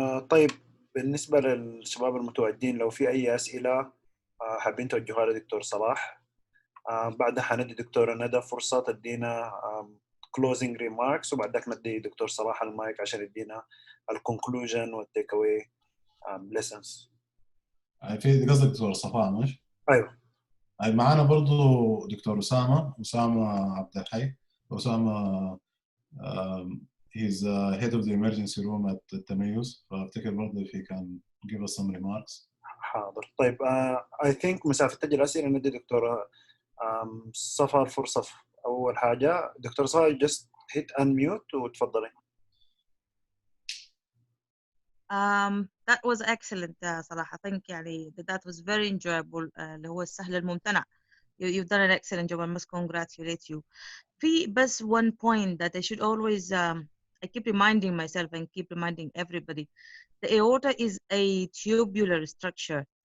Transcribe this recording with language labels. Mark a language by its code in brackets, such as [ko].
[ar] طيب، بالنسبة للشباب المتواجدين لو في أي أسئلة حابين توجهوها لدكتور صلاح، بعدها حندي دكتورة ندى فرصة تدينا [en] closing remarks، [ar] وبعد ذاك ندي دكتور صلاح المايك عشان يدينا الكونكلوجن والتيك اواي lessons. في قصدك دكتور صفاء مش؟ أيوه. معانا برضو دكتور أسامة عبد الحي. [en] أسامة he's head of the emergency room at التميز، [ar] فافتكر برضو [en] if he can give us some remarks. [ar] حاضر. طيب [en] I think [ar] مسافة تجي الأسئلة ندي دكتورة صفا الفرصة. أول حاجة دكتور صفا [en] just hit unmute [ar] وتفضلي. [en] That was excellent, Salah. I think that was very enjoyable. [ar] اللي هو السهل الممتنع. [en] You've done an excellent job. I must congratulate you. But one point that I should always, I keep reminding myself and keep reminding everybody, the aorta is a tubular structure.